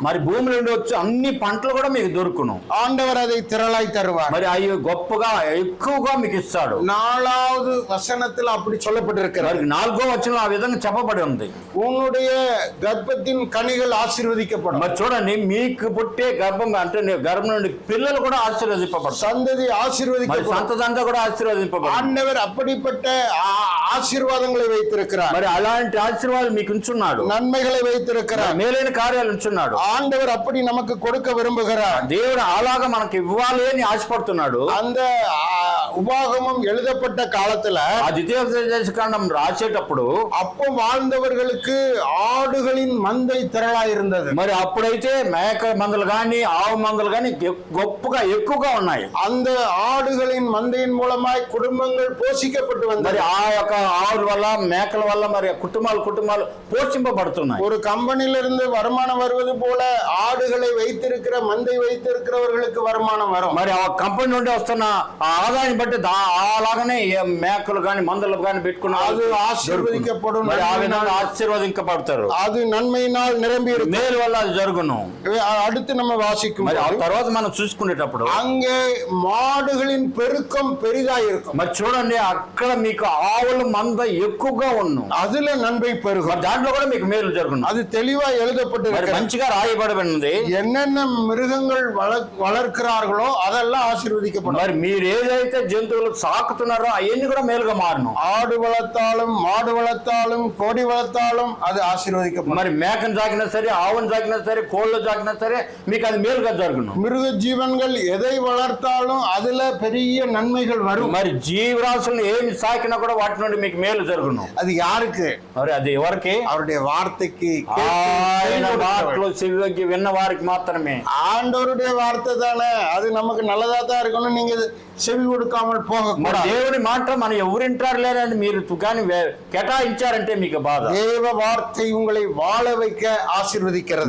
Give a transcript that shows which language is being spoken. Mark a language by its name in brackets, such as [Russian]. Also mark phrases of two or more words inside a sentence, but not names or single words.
[Telugu] మరి భూమి నుండి వచ్చే అన్ని పంటలు కూడా మీకు దొరుకును. [Tamil] ஆண்டவர் அதை திரளாய் தருவார். [Telugu] మరి అవి గొప్పగా ఎక్కువగా మీకు ఇస్తాడు. [Tamil] 4வது வசனத்தில் அப்படி சொல்லப்பட்டிருக்கிறது. [Telugu] మరి 4వ వచనం ఆ విధంగా చెప్పబడి ఉంది. [Tamil] உன்னுடைய கர்ப்பத்தின் கனிகள் ஆசீர்வதிக்கப்படும். [Telugu] మరి చూడండి, మీకు పుట్టే గర్భం అంటే గర్భం నుండి పిల్లలు కూడా ఆశీర్వదింపబడతారు. [Tamil] சந்ததி [Telugu] మరి [Tamil] ஆசீர்வதிக்கப்படும். [Telugu] సంతతంతా కూడా ఆశీర్వదింపబడతారు. [Tamil] ஆண்டவர் அப்படிப்பட்ட ஆசீர்வாதங்களை வைத்திருக்கிறார். [Telugu] మరి అలాంటి ఆశీర్వాదాలు మీకు ఉంచున్నాడు. [Tamil] நன்மைகளை வைத்திருக்கிறார். [Telugu] మేలైన కార్యాలు ఉంచున్నాడు. [Tamil] ஆண்டவர் அப்படி நமக்கு கொடுக்க விரும்புகிறார். [Telugu] దేవుడు అలాగా మనకి ఇవ్వాలి అని ఆశపడుతున్నాడు. [Tamil] அந்த உபாகமம் எழுதப்பட்ட காலத்துல [Telugu] ఆ ద్వితీయోపదేశ కాండం రాసేటప్పుడు [Tamil] அப்போ வாழ்ந்தவர்களுக்கு ஆடுகளின் மந்தை திரளாய் இருந்தது. [Telugu] మరి అప్పుడైతే మేక మందలు గాని ఆవు మందలు గాని గొప్పగా ఎక్కువగా ఉన్నాయి. [Tamil] அந்த ஆடுகளின் மந்தையின் மூலமாய் குடும்பங்கள் போஷிக்கப்பட்டு [Telugu] మరి [Tamil] வந்தது. [Telugu] ఆ యొక్క ఆవుల వల్ల మేకల వల్ల మరి కుటుంబాలు పోషింపబడుతున్నాయి. [Tamil] ஒரு கம்பெனியிலிருந்து வருமானம் வருவது போல ஆடுகளை வைத்திருக்கிற மந்தை வைத்திருக்கிறவர்களுக்கு வருமானம் வரும். [Telugu] మరి ఆ కంపెనీ నుండి వస్తున్న ఆ ఆదాయం బట్టి అలాగనే మేకలు గాని మందలు గాని పెట్టుకున్న [Tamil] அது ஆசீர்வதிக்கப்படும். [Telugu] మరి ఆ విధంగా ఆశీర్వదింపబడతారు. [Tamil] அது நன்மையினால் நிரம்பி இருக்கும். [Telugu] మేలు వల్ల అది జరుగును. [Tamil] அடுத்து நம்ம வாசிக்கும் [Telugu] మరి ఆ [Tamil] போது, [Telugu] తర్వాత మనం చూసుకునేటప్పుడు [Tamil] அங்கே மாடுகளின் பெருக்கம் பெரிதாய் இருக்கும். [Telugu] మరి చూడండి, అక్కడ మీకు ఆవుల మంద ఎక్కువగా ఉన్ను. [Tamil] அதுல நன்மை பெருகும். [Telugu] మరి దాంట్లో కూడా మీకు మేలు జరుగును. [Tamil] அது தெளிவா [Telugu] మరి [Tamil] எழுதப்பட்டிருக்கிறது. [Telugu] మంచిగా రాయబడి [Tamil] என்னென்ன மிருகங்கள் வளர்க்கிறார்களோ அதெல்லாம் ஆசீர்வதிக்கப்படும். [Telugu] మరి మీరు ఏదైతే జంతువులు సాకుతున్నారో అవన్నీ కూడా మేలుగా మారును. [Tamil] ஆடு வளர்த்தாலும் மாடு வளர்த்தாலும் கோடி வளர்த்தாலும் அது ஆசீர்வதிக்கப்படும். [Telugu] మరి మేకను సాకినా సరే, ఆవును సాకినా సరే, కోళ్ళు సాకినా సరే మీకు అది మేలుగా జరుగును. [Tamil] மிருக ஜீவன்கள் எதை வளர்த்தாலும் அதுல பெரிய நன்மைகள் வரும். [Telugu] మరి జీవరాశులను ఏమి సాకినా కూడా వాటి నుండి మీకు మేలు జరుగును. [Tamil] அது யாருக்கு? [Telugu] మరి అది ఎవరికి? [Tamil] அவருடைய வார்த்தைக்கு [Telugu] ఆయన మాటలు చెవికి విన్న వారికి మాత్రమే. [Tamil] ஆண்டவருடைய வார்த்தை தானே, அது நமக்கு நல்லதா தான் இருக்கணும். நீங்க செவி கொடுக்காமல் போக [Telugu] మరి [Tamil] கூடாது. [Telugu] దేవుని మాట మనం ఎవరింటారు లేరని మీరు కానీ కేటాయించారంటే మీకు బాధ. [Tamil] தேவ வார்த்தை உங்களை வாழ வைக்க ஆசீர்வதிக்கிறது.